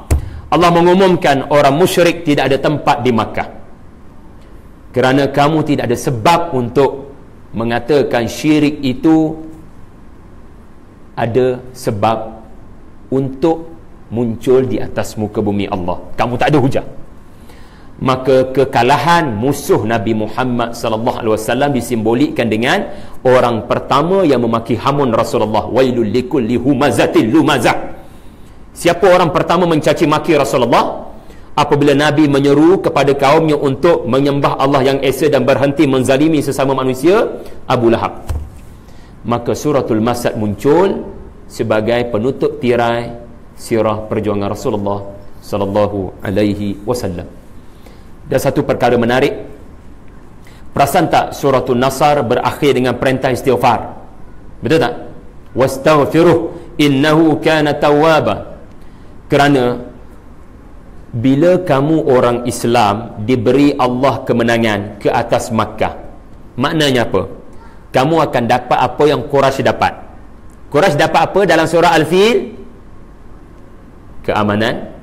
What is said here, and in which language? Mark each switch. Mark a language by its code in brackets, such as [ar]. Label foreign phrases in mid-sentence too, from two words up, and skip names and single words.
[ms] Allah mengumumkan orang musyrik tidak ada tempat di Makkah, kerana kamu tidak ada sebab untuk mengatakan syirik itu ada sebab untuk muncul di atas muka bumi Allah. Kamu tak ada hujah. Maka kekalahan musuh Nabi Muhammad [ar] صلى الله عليه وسلم [ms] disimbolikkan dengan orang pertama yang memaki hamun Rasulullah, [ar] ويل لكل همزة لمزة. [ms] Siapa orang pertama mencaci maki Rasulullah apabila Nabi menyeru kepada kaumnya untuk menyembah Allah yang esa dan berhenti menzalimi sesama manusia? Abu Lahab. Maka suratul Masad muncul sebagai penutup tirai sirah perjuangan Rasulullah [ar] صلى الله عليه وسلم. [ms] Dan satu perkara menarik, perasan tak suratul Nasr berakhir dengan perintah istighfar? Betul tak? [ar] واستغفره إنه كان توابا. [ms] Kerana bila kamu orang Islam diberi Allah kemenangan ke atas Makkah, maknanya apa? Kamu akan dapat apa yang Quraisy dapat. Quraisy dapat apa dalam surah Al-Fil? Keamanan.